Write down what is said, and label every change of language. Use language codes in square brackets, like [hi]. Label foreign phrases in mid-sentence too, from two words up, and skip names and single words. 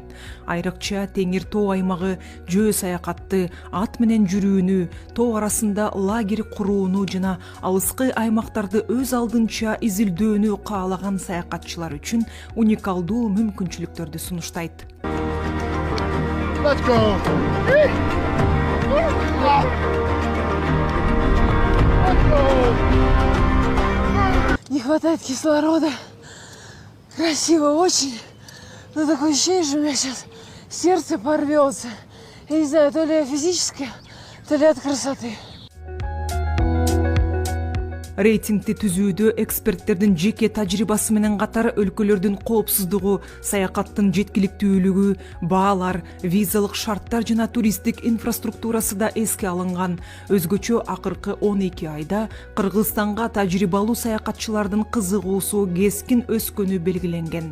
[ky] Айрыкча теңир тоо аймагы жөө саякатты, ат менен жүрүүнү, тоо арасында лагерь курууну жана алыскы аймактарды өз алдынча изилдөөнү каалаган саякатчылар үчүн уникалдуу мүмкүнчүлүктөрдү сунуштайт. [en] Let's go. [ru] Не хватает кислорода. Красиво очень. Но такое ощущение, что у меня сейчас сердце порвется. Я не знаю, то ли я физическое, то ли от красоты. [ky] Рейтингти түзүүдө эксперттердин жеке тажрыйбасы менен катар өлкөлөрдүн коопсуздугу, саякаттын жеткиликтүүлүгү, баалар, визалык шарттар жана туристтик инфраструктурасы да эске алынган. Өзгөчө акыркы 12 айда Кыргызстанга тажрыйбалуу саякатчылардын кызыгуусу кескин өскөнү белгиленген.